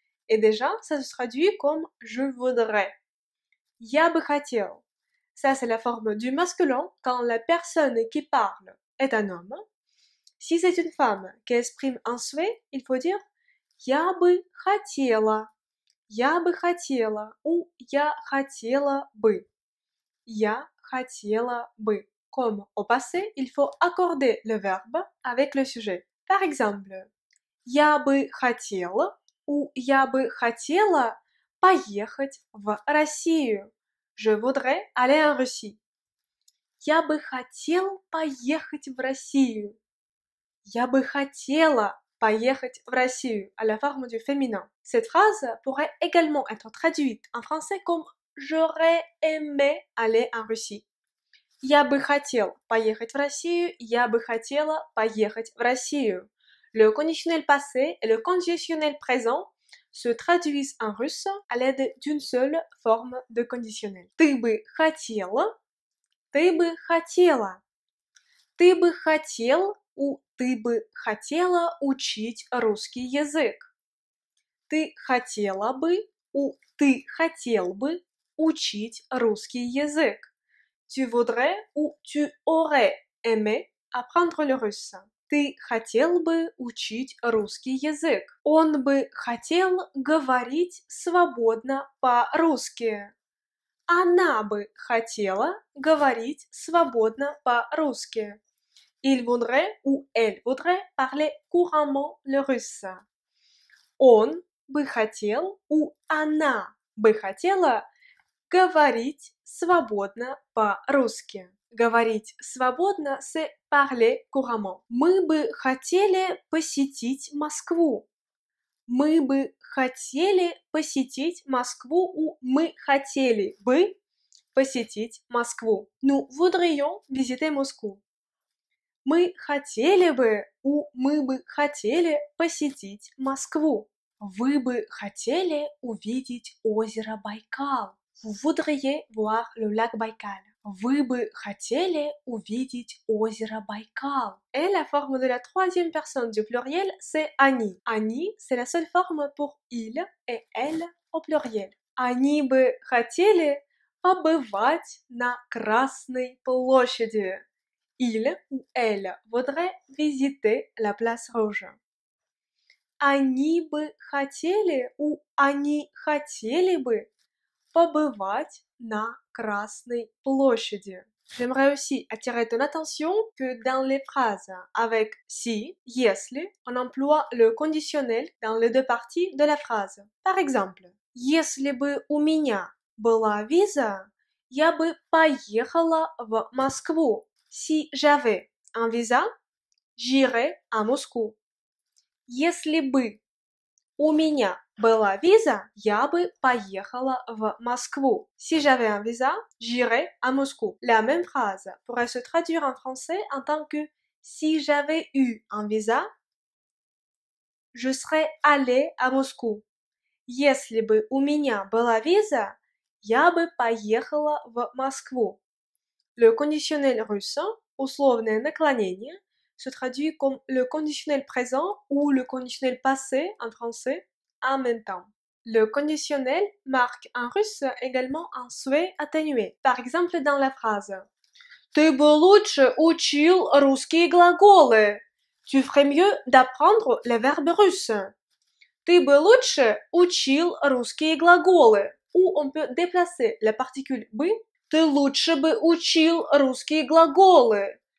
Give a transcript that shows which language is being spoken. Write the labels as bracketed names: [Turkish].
[French] Et déjà, ça se traduit comme je voudrais. [Russian] Я бы хотел. [French] Ça, c'est la forme du masculin quand la personne qui parle est un homme. Si c'est une femme qui exprime un souhait, il faut dire [Russian] Я бы хотела. Я бы хотела [French] ou [Russian] Я хотела бы. Я хотела бы. [French] Comme au passé, il faut accorder le verbe avec le sujet. Par exemple, [Russian] Я бы хотел [French] ou [Russian] Я бы хотела поехать в Россию. [French] Je voudrais aller en Russie. [Russian] Я бы хотел поехать в Россию. Я бы хотела поехать в Россию [French] à la forme du féminin. Cette phrase pourrait également être traduite en français comme j'aurais aimé aller en Russie. [Russian] Я бы хотел поехать в Россию. Я бы хотела поехать в Россию. [French] Le conditionnel passé et le conditionnel présent se traduisent en russe à l'aide d'une seule forme de conditionnel. [Russian] Ты бы хотела, ты бы хотела. Ты бы хотел [French] ou [Russian] ты бы хотела учить русский язык. Ты хотела бы [French] ou [Russian] ты хотел бы учить русский язык. [French] Tu voudrais ou tu aurais aimé apprendre le russe. [Russian] Ты хотел бы учить русский язык. Он бы хотел говорить свободно по-русски. Она бы хотела говорить свободно по-русски. [French] Il voudrait ou elle voudrait parler couramment le russe. [Russian] Он бы хотел [French] ou [Russian] она бы хотела говорить свободно по-русски. Говорить свободно, [French] c'est parler couramment. [Russian] Мы бы хотели посетить Москву. Мы бы хотели посетить Москву [French] ou [Russian] мы хотели бы посетить Москву. [French] Nous voudrions visiter Moscou. [Russian] Мы хотели бы [French] ou [Russian] мы бы хотели посетить Москву. Вы бы хотели увидеть озеро Байкал. [French] Vous voudriez voir le lac Baïkal. [Russian] Вы бы хотели увидеть озеро Байкал. [French] Et la forme de la troisième personne du pluriel, c'est они. Они, c'est la seule forme pour il et elle au pluriel. [Russian] Они бы хотели побывать на Красной площади. [French] Il ou elle voudrait visiter la place rouge. [Russian] Они бы хотели [French] ou [Russian] они хотели бы побывать на Красной площади. [French] J'aimerais aussi attirer ton attention que dans les phrases avec si, если, on emploie le conditionnel dans les deux parties de la phrase. Par exemple, [Russian] если бы у меня была виза, я бы поехала в Москву. [French] Si j'avais un visa, j'irais à Moscou. [Russian] Если бы у меня была виза, я бы поехала в Москву. [French] Si j'avais un visa, j'irais à Moscou. La même phrase pourrait se traduire en français en tant que si j'avais eu un visa, je serais allé à Moscou. [Russian] Если бы у меня была виза, я бы поехала в Москву. [French] Le conditionnel russe, условное наклонение, se traduit comme le conditionnel présent ou le conditionnel passé en français en même temps. Le conditionnel marque en russe également un souhait atténué. Par exemple dans la phrase [Russian] «Ты бы лучше учил русские глаголы». [French] Tu ferais mieux d'apprendre les verbes russes. [Russian] «Ты бы лучше учил русские глаголы». [French] Où on peut déplacer la particule «бы». [Russian] «Ты лучше бы учил русские глаголы».